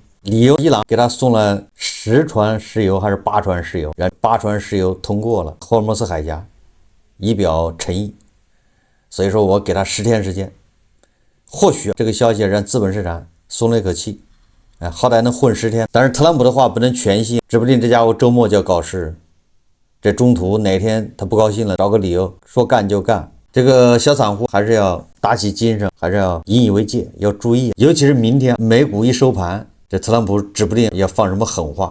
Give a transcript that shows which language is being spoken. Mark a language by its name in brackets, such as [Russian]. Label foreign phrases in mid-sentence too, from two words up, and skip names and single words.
[Chinese] 理由，伊朗給他送了10船石油還是8船石油，然後8船石油通過了霍爾木茲海峽，以表誠意。所以說我給他10天時間。或許這個消息讓資本市場鬆了一口氣，好歹能混10天。但是特朗普的話不能全信，指不定這家伙周末就要搞事，這中途哪天他不高興了，找個理由說幹就幹。這個小散戶還是要打起精神，還是要引以為戒，要注意。尤其是明天美股一收盤，這特朗普指不定要放什麼狠話。